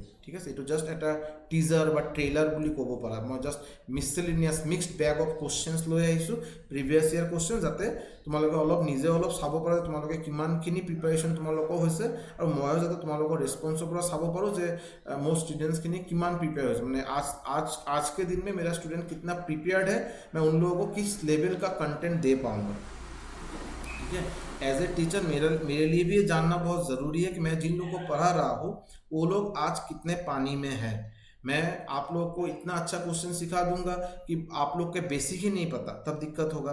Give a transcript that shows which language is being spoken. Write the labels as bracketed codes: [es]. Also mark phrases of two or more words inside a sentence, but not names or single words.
[as] ঠিক আছে, এইটো জাষ্ট এটা টিজাৰ বা ট্ৰেইলাৰ বুলি ক'ব পাৰা। মই জাষ্ট [en] miscellaneous mixed bag of questions [as] লৈ আহিছোঁ, [en] previous year question, [as] যাতে তোমালোকে নিজে অলপ চাব পাৰা তোমালোকে কিমানখিনি প্ৰিপাৰেশ্যন তোমালোকৰ হৈছে, আৰু ময়ো যাতে তোমালোকৰ ৰেছপন্সৰ পৰা চাব পাৰোঁ যে মোৰ ষ্টুডেंट्सখিনি কিমান প্ৰিপেয়াৰ হৈছে। [hi] মানে आज के दिन में मेरा स्टूडेंट कितना प्रिपेयर्ड है, मैं उन लोगों को किस लेवल का कंटेंट दे पाऊँगा। ठीक है, [en] as a teacher [hi] मेरे लिए भी ये जानना बहुत ज़रूरी है कि मैं जिन लोगों को पढ़ा रहा हूँ वो लोग आज कितने पानी में हैं। मैं आप लोगों को इतना अच्छा क्वेश्चन सिखा दूंगा कि आप लोग के बेसिक ही नहीं पता, तब दिक्कत होगा।